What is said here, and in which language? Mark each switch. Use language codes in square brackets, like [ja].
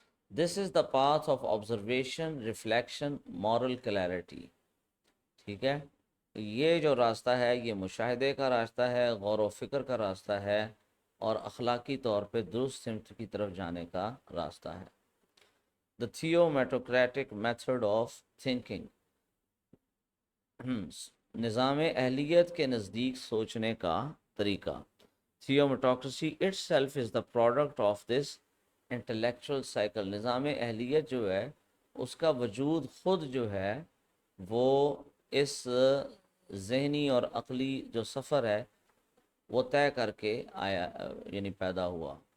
[en] This is the path of observation, reflection, moral clarity. [ur] ٹھیک ہے، یہ جو راستہ ہے یہ مشاہدے کا راستہ ہے، غور و فکر کا راستہ ہے اور اخلاقی طور پہ درست سمت کی طرف جانے کا راستہ ہے. [en] The theomatocratic method of thinking. [ur] نظام اہلیت کے نزدیک سوچنے کا طریقہ. [en] Theomatocracy itself is the product of this intellectual cycle. [ur] نظام اہلیت جو ہے اس کا وجود خود جو ہے وہ اس ذہنی اور عقلی جو سفر ہے وہ طے کر کے آیا، یعنی پیدا ہوا.